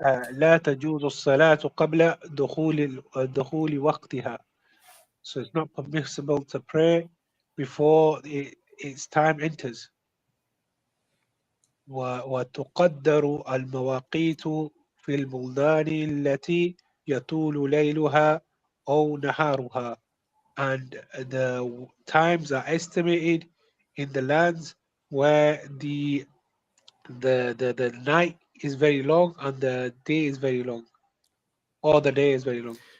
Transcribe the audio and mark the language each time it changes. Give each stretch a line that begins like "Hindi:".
Arabic: لا تجوز الصلاة قبل دخول وقتها.
English: So it's not permissible to pray before its time enters.
Arabic: وتقدر المواقيت في البلدان التي يطول ليلها أو نهارها.
English: And the times are estimated in the lands where the night is very long and the day is very long, or the day is very long.